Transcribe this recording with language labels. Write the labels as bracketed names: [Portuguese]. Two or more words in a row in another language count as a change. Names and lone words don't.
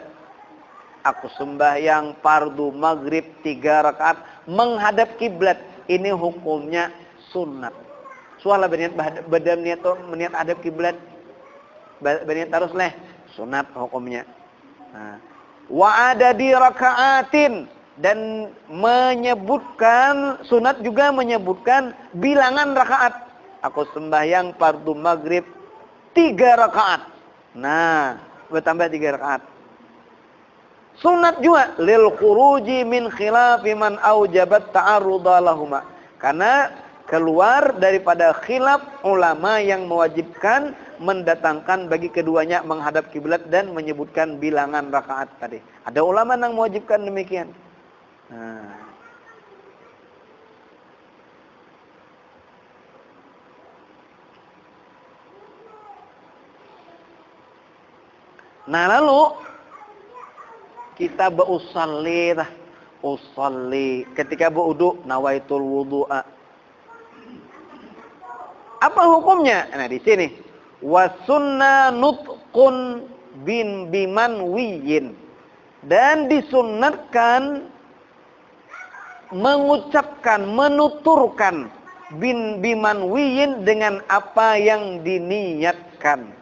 [Indonesian] Aku sembahyang fardu maghrib 3 rakaat menghadap kiblat. Ini hukumnya sunat. Soalnya berniat niat hadap kiblat. Berniat terus leh sunat hukumnya. Nah. [Arabic] وعدد ركعات [Indonesian] dan menyebutkan sunat juga menyebutkan bilangan rakaat. Aku sembahyang fardu maghrib 3 rakaat. Nah, bertambah 3 rakaat. Sunat juga [Arabic] للخروج من خلاف من أوجب التعرض لهما. [Indonesian] Karena keluar daripada khilaf ulama yang mewajibkan mendatangkan bagi keduanya menghadap kiblat dan menyebutkan bilangan rakaat tadi. Ada ulama yang mewajibkan demikian. Nah lalu kita usalli ketika berwudu [Arabic] نويت الوضوء. [Indonesian] Apa hukumnya? Nah di sini [Arabic] وسن نطق بما نوي, [Indonesian] dan disunnatkan mengucapkan, menuturkan [Arabic] بما نوي [Indonesian] dengan apa yang diniatkan.